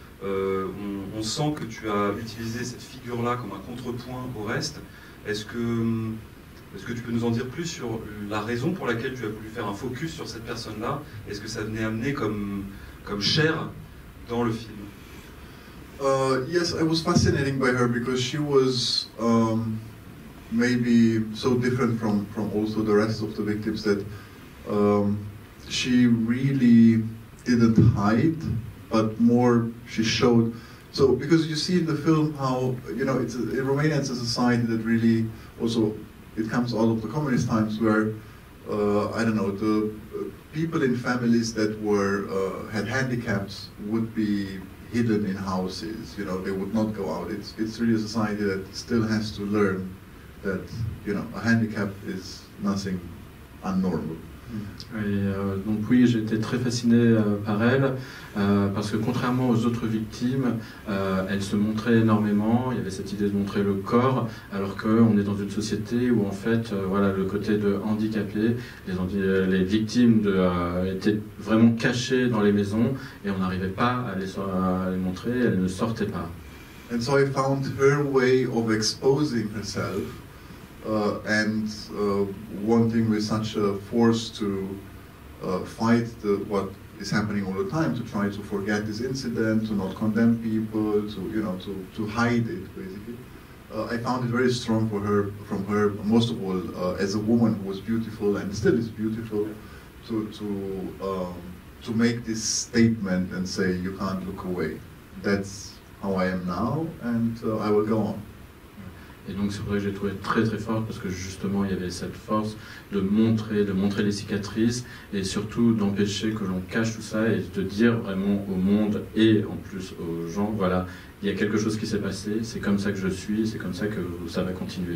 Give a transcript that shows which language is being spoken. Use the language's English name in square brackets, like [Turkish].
[French] On sent que tu as utilisé cette figure-là comme un contrepoint au reste. Est-ce que tu peux nous en dire plus sur la raison pour laquelle tu as voulu faire un focus sur cette personne-là? Est-ce que ça venait amener comme chair dans le film? [English] Yes, I was fascinated by her because she was maybe so different from also the rest of the victims that she really didn't hide, but more she showed. So because you see in the film how, you know, in Romania it's a society that really also, it comes out of the communist times where, I don't know, the people in families that had handicaps would be hidden in houses, you know, they would not go out. It's really a society that still has to learn that, you know, a handicap is nothing unnormal. [French] Donc oui, j'ai été très fasciné par elle, parce que contrairement aux autres victimes, elle se montrait énormément. Il y avait cette idée de montrer le corps, alors qu'on est dans une société où en fait, voilà, le côté de handicapé, les victimes étaient vraiment cachées dans les maisons et on n'arrivait pas à les montrer, elles ne sortaient pas. [English] And so I found her way of exposing herself and wanting with such a force to fight what is happening all the time, to try to forget this incident, to not condemn people, to hide it, basically. I found it very strong from her, most of all, as a woman who was beautiful and still is beautiful, to make this statement and say, you can't look away. That's how I am now, and I will go on. [French] Et donc c'est pour ça que j'ai trouvé très très forte, parce que justement il y avait cette force de montrer les cicatrices et surtout d'empêcher que l'on cache tout ça et de dire vraiment au monde et en plus aux gens, voilà, il y a quelque chose qui s'est passé, c'est comme ça que je suis, c'est comme ça que ça va continuer.